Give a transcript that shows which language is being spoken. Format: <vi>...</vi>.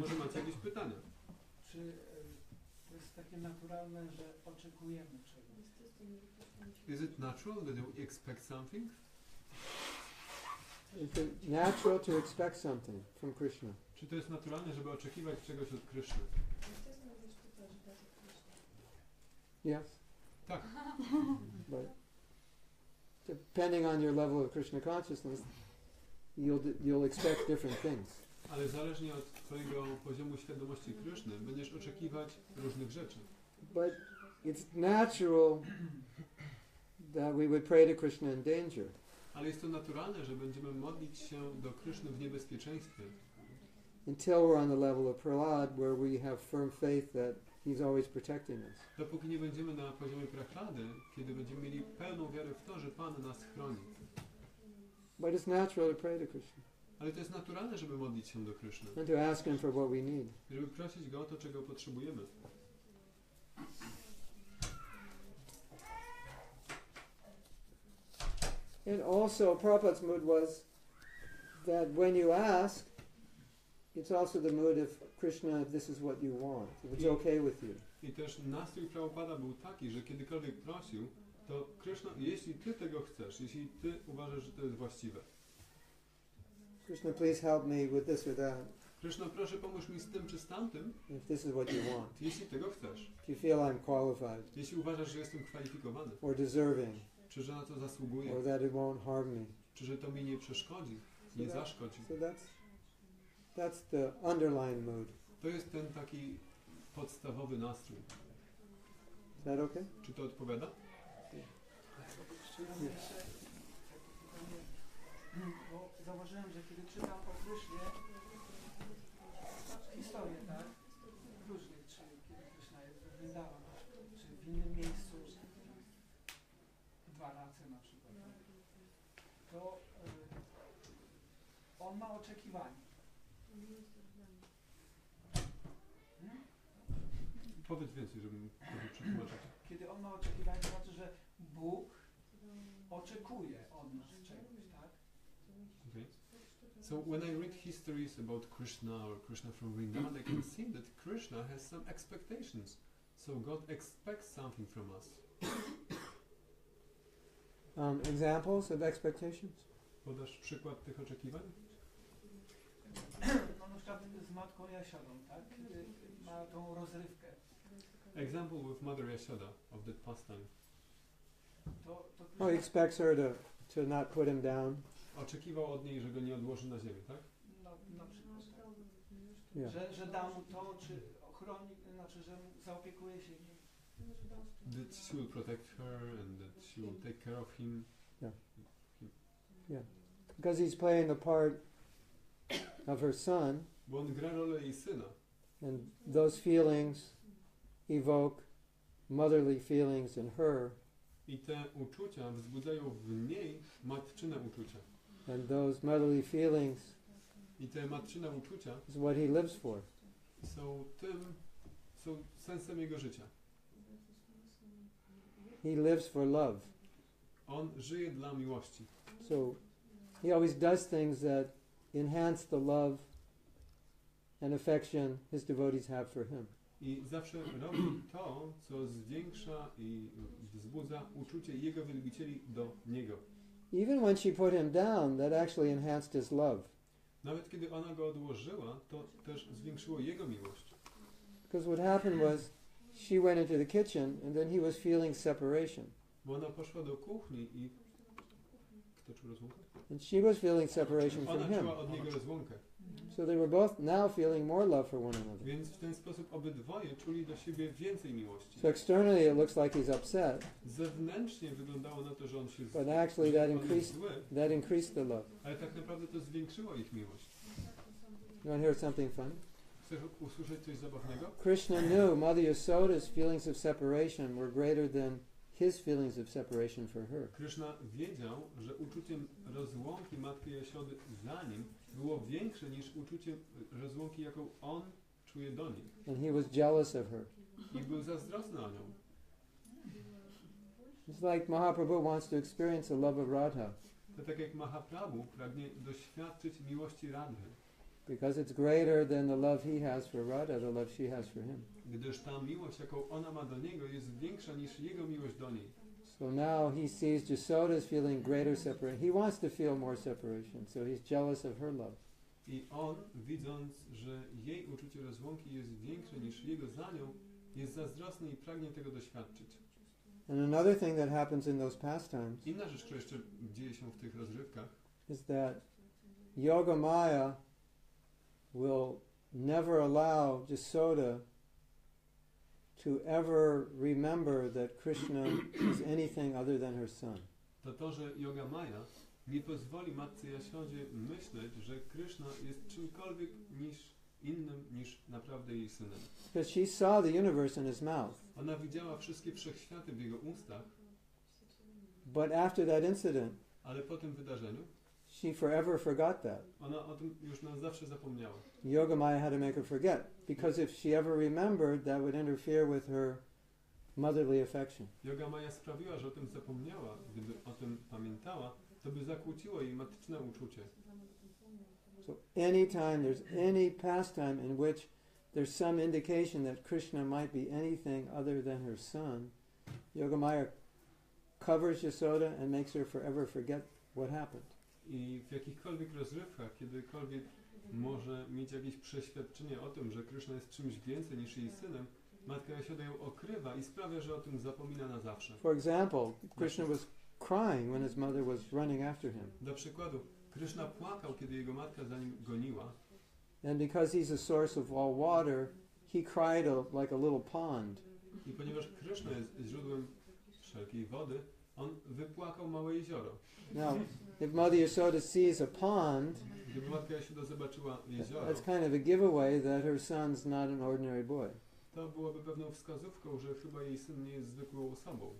<pl>Może macie jakieś pytania? Czy to jest takie naturalne, że oczekujemy czegoś?</pl> <en>Is it natural that you expect something? Is it natural to expect something from Krishna?</en> <pl>Czy to jest naturalne, żeby oczekiwać czegoś od Kryszny?</pl> <en>Yes.</en> <pl>Tak.</pl> <en>But depending on your level of Krishna consciousness, you'll expect different things.</en> <pl>Ale zależnie od Twojego poziomu świadomości Kryszny będziesz oczekiwać różnych rzeczy.</pl> <en>But it's natural that we would pray to Krishna in danger.</en> <pl>Ale jest to naturalne, że będziemy modlić się do Kryszny w niebezpieczeństwie.</pl> <en>Until we're on the level of Prahlad, where we have firm faith that he's always protecting us.</en> <pl>Dopóki nie będziemy na poziomie Prahlady, kiedy będziemy mieli pełną wiarę w to, że Pan nas chroni.</pl> <en>But it's natural to pray to Krishna.</en> <pl>Ale to jest naturalne, żeby modlić się do Kryszny.</pl> <en>and to ask Him for what we need.</en> <pl>Żeby prosić Go o to, czego potrzebujemy.</pl> <en>And also, Prabhupada's mood was that when you ask, it's also the mood of Krishna, this is what you want. If it's okay with you.</en> <pl>I też nastrój Prabhupada był taki, że kiedykolwiek prosił, to Kryszna, jeśli Ty tego chcesz, jeśli Ty uważasz, że to jest właściwe.</pl> <en>Krishna, please help me with this or that.</en> <pl>Kryszna, proszę pomóż mi z tym czy z tamtym,</pl> <en>If this is what you want.</en> <pl>jeśli tego chcesz.</pl> <en>If you feel I'm qualified</en> <pl>Jeśli uważasz, że jestem kwalifikowany,</pl> <en>or deserving</en> <pl>czy że na to zasługuję,</pl> <en>or that it won't harm me.</en> <pl>czy że to mi nie przeszkodzi, nie zaszkodzi.</pl> <en>So that's the underlying mood.</en> <pl>To jest ten taki podstawowy nastrój.</pl> <en>Is that okay?</en> <pl>Czy to odpowiada? Jeszcze ja mam jeszcze takie pytanie, bo zauważyłem, że kiedy czytam o Krysznie historię, tak? Różnych, czy kiedy Kryszna jest w Vrindavan, czy w innym miejscu, dwa razy na przykład, to on ma oczekiwanie. Powiedz więcej, żebym przetłumaczyć. Kiedy on ma oczekiwanie, to znaczy, że Bóg oczekuje od nas czegoś, tak?</pl> <en>Okay. So when I read histories about Krishna or Krishna from Vrindavan, I can see that Krishna has some expectations. So God expects something from us. Examples of expectations?</en> <pl>Podasz przykład tych oczekiwań? No na przykład z matką Jasiodą, tak? Kiedy ma tą rozrywkę.</pl> <en>Example with Mother Yashoda of that pastime.</en> <pl>To</pl> <en>Oh, he expects her to not put him down.</en> <pl>Oczekiwał od niej, że go nie odłoży na ziemię, tak? no, na przykład, tak?</pl> <en>Yeah.</en> <pl>Że da mu to, czy ochroni, znaczy, że zaopiekuje się nim.</pl> <en>That she will protect her and that she will take care of him. Because he's playing the part of her son,</en> <pl>Bo on gra rolę jej syna.</pl> <en>and those feelings evoke motherly feelings in her,</en> <pl>I te uczucia wzbudzają w niej matczyne uczucia.</pl> <en>and those motherly feelings</en> <pl>I te matczyne uczucia</pl> <en>is what he lives for.</en> <pl>są sensem jego życia.</pl> <en>He lives for love.</en> <pl>On żyje dla miłości.</pl> <en>So he always does things that enhance the love and affection his devotees have for him.</en> <pl>I zawsze robi to, co zwiększa i wzbudza uczucie jego wielbicieli do niego.</pl> <en>Even when she put him down, that actually enhanced his love.</en> <pl>Nawet kiedy ona go odłożyła, to też zwiększyło jego miłość.</pl> <en>Because what happened was, she went into the kitchen and then he was feeling separation.</en> <pl>Bo ona poszła do kuchni i... Kto czuł rozłąkę?</pl> <en>And she was feeling separation from</en> <pl>Ona</pl> <en>him.</en> <pl>czuła od niego rozłąkę.</pl> <en>So they were both now feeling more love for one another.</en> <pl>Więc w ten sposób obydwoje czuli do siebie więcej miłości.</pl> <en>So externally it looks like he's upset,</en> <pl>Zewnętrznie wyglądało na to, że on się</pl> <en>but actually</en> <pl>że on jest zły,</pl> <en>that increased the love.</en> <pl>ale tak naprawdę to zwiększyło ich miłość.</pl> <en>You want to hear something funny?</en> <pl>Chcesz usłyszeć coś zabawnego?</pl> <en>Krishna knew Mother Yasoda's feelings of separation were greater than his feelings of separation for her.</en> <pl>Kryszna wiedział, że uczuciem rozłąki Matki Jasiody za nim było większe niż uczuciem rozłąki, jaką on czuje do niej.</pl> <en>And he was jealous of her.</en> <pl>I był zazdrosny o nią.</pl> <en>It's like Mahaprabhu wants to experience the love of Radha</en> <pl>To tak jak Mahaprabhu pragnie doświadczyć miłości Radhy,</pl> <en>because it's greater than the love he has for Radha, the love she has for him.</en> <pl>gdyż ta miłość, jaką ona ma do niego, jest większa niż jego miłość do niej.</pl> <en>So now he sees Yasoda's feeling greater separation. He wants to feel more separation, so he's jealous of her love.</en> <pl>I on, widząc, że jej uczucie rozłąki jest większe niż jego za nią, jest zazdrosny i pragnie tego doświadczyć.</pl> <en>And another thing that happens in those pastimes</en> <pl>Inna rzecz, która jeszcze dzieje się w tych rozrywkach,</pl> <en>is that Yogamaya will never allow Yasoda to ever remember that Krishna is anything other than her son.</en> <pl>to, że Yoga Maya nie pozwoli Matce Jasiodzie myśleć, że Kryszna jest czymkolwiek innym niż naprawdę jej synem.</pl> <en>Because she saw the universe in his mouth.</en> <pl>Ona widziała wszystkie wszechświaty w jego ustach,</pl> <en>But after that incident,</en> <pl>ale po tym wydarzeniu</pl> <en>she forever forgot that.</en> <pl>Ona o tym już na zawsze zapomniała.</pl> <en>Yogamaya had to make her forget, because if she ever remembered, that would interfere with her motherly affection.</en> <pl>Yogamaya sprawiła, że o tym zapomniała. Gdyby o tym pamiętała, to by zakłóciło jej matyczne uczucie.</pl> <en>So anytime there's any pastime in which there's some indication that Krishna might be anything other than her son, Yogamaya covers Yasoda and makes her forever forget what happened.</en> <pl>I w jakichkolwiek rozrywkach, kiedykolwiek może mieć jakieś przeświadczenie o tym, że Krishna jest czymś więcej niż jej synem, matka Jasioda ją okrywa i sprawia, że o tym zapomina na zawsze.</pl> <en>For example, Krishna was crying when his mother was running after him.</en> <pl>Dla przykładu, Krishna płakał, kiedy jego matka za nim goniła.</pl> <en>And because he's a source of all water, he cried like a little pond.</en> <pl>I ponieważ Krishna jest źródłem wszelkiej wody, on wypłakał małe jezioro.</pl> <en>Now, if Mother Yasoda sees a pond,</en> <pl>Gdyby matka Jasioda zobaczyła jezioro,</pl> <en>that's kind of a giveaway that her son's not an ordinary boy.</en> <pl>to byłoby pewną wskazówką, że chyba jej syn nie jest zwykłą osobą.</pl>